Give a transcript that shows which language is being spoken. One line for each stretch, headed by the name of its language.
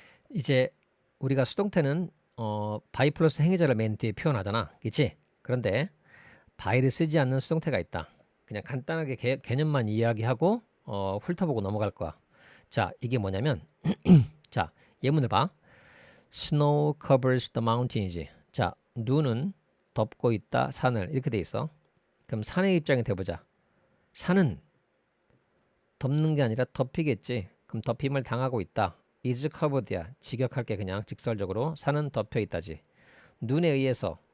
Korean: 이제 우리가 수동태는 by 플러스 행위자를 맨 뒤에 표현하잖아. 그치? 그런데 by를 쓰지 않는 수동태가 있다. 그냥 간단하게 개념만 이야기하고 훑어보고 넘어갈 거야. 자, 이게 뭐냐면 자, 예문을 봐.
English: Snow covers the mountains.
Korean: 자, 눈은 덮고 있다 산을 이렇게 돼 있어. 그럼 산의 입장이 돼보자. 산은 덮는 게 아니라 덮이겠지. 그럼 덮임을 당하고 있다. is covered야. 직역할게 그냥 직설적으로. 산은 덮여 있다지. 눈에 의해서.